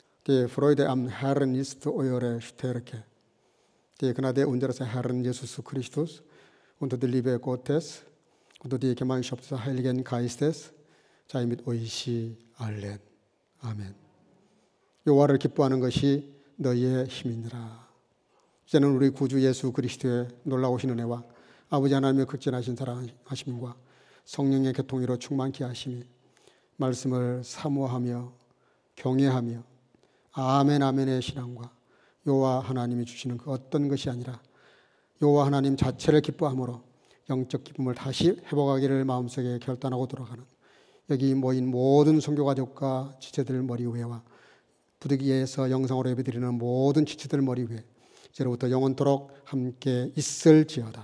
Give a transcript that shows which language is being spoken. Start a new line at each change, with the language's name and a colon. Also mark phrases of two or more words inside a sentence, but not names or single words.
German: Die Freude am Herrn ist eure Stärke. Die Gnade unseres Herrn Jesus Christus und die Liebe Gottes und die Gemeinschaft des Heiligen Geistes sei mit euch allen.
Korean: 아멘. 여호와를 기뻐하는 것이 너희의 힘이니라. 이제는 우리 구주 예수 그리스도의 놀라우신 은혜와 아버지 하나님의 극진하신 사랑하심과 성령의 교통으로 충만케 하심이 말씀을 사모하며 경외하며 아멘 아멘의 신앙과 여호와 하나님이 주시는 그 어떤 것이 아니라 여호와 하나님 자체를 기뻐함으로 영적 기쁨을 다시 회복하기를 마음속에 결단하고 돌아가는 여기 모인 모든 선교가족과 지체들 머리 위에와 부득이에서 영상으로 예배드리는 모든 지체들 머리 위에 이제로부터 영원토록 함께 있을지어다.